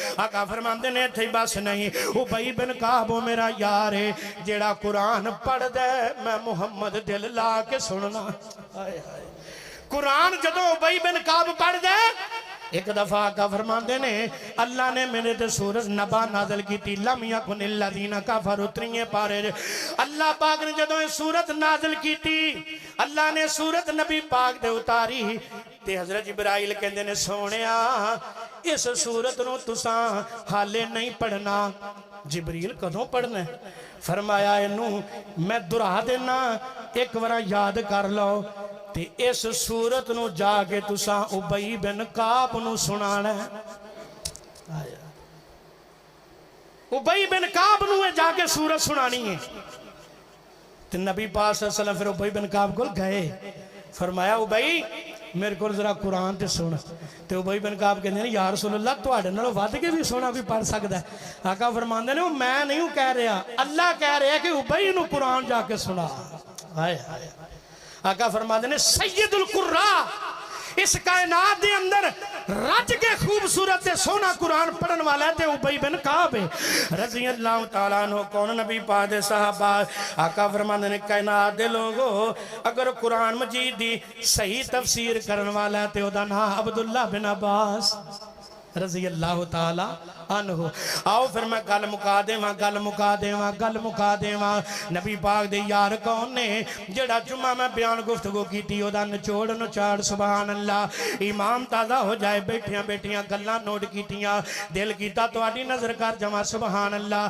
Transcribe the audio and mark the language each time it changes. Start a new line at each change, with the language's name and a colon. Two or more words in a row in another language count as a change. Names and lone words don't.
Punjabi: آقا فرماندے نے ایتھے بس نہیں ابی بن کعب او میرا یار ہے جیہڑا قرآن پڑھدا ہے میں محمد دل لا کے سننا. ہائے ہائے قرآن جدوں ابی بن کعب پڑھ دے ایک دفعہ آقا فرماتے نے اللہ نے میرے تے سورت نبا نازل کی
Arabic: لم يكن للذين كفروا
Punjabi: تریے پارے اللہ پاک نے جدوں سورت نازل کی اللہ نے سورت نبی پاک دے اتاری تے حضرت جبرائیل کہندے نے سوہنیا اس سورت نوں تساں ہالے نہیں پڑھنا. جبریل کدوں پڑھنا ہے? فرمایا اینوں میں دہرا دینا ایک بار یاد کر لو تے اس سورت نوں جاکے تساں ابی بن کعب نوں سنانا ہے. ابی بن کعب نوں جاکے سورت سنانی ہے. تے نبی پاک
Arabic: صلى الله عليه وسلم
Punjabi: پھر ابی بن کعب کول گئے فرمایا ابی میرے کو ذرا قرآن تے سن. تے ابی بن کعب کہتے ہیں
Arabic: يا رسول الله
Punjabi: تہاڈے نالوں ودھ کے بھی سوہنا کوئی پڑھ سکدا ہے. آقا فرماندے نے میں نہیں کہہ رہا اللہ کہہ رہا ہے کہ ابی نوں قرآن جاکے سنا. ہائے ہائے آقا فرماتے نے
Arabic: سيد القراء
Punjabi: اس کائنات کے اندر رج کے خوبصورت سے سوہنا قرآن پڑھن والا ہے تے ابی بن کعب ہے
Arabic: رضي الله تعالى عنه.
Punjabi: کون نبی پاک دے صحابہ. آقا فرماتے نے کائنات دے لوگو اگر قرآن مجید دی صحیح تفسیر کرن والا ہے تے اودا نام عبداللہ بن عباس
Arabic: رضي الله تعالى عنه.
Punjabi: آؤ پھر میں گل مکا دیواں نبی پاک دے یار کون نے جیہڑا جمعہ میں بیان گفتگو کی اودا نچوڑ نچاڑ
Arabic: سبحان الله
Punjabi: ایمان تازہ ہو جائے. بیٹھیاں بیٹھیاں گلاں نوٹ کیتیاں دل کیتا تہاڈی نظر کر جاواں
Arabic: سبحان الله.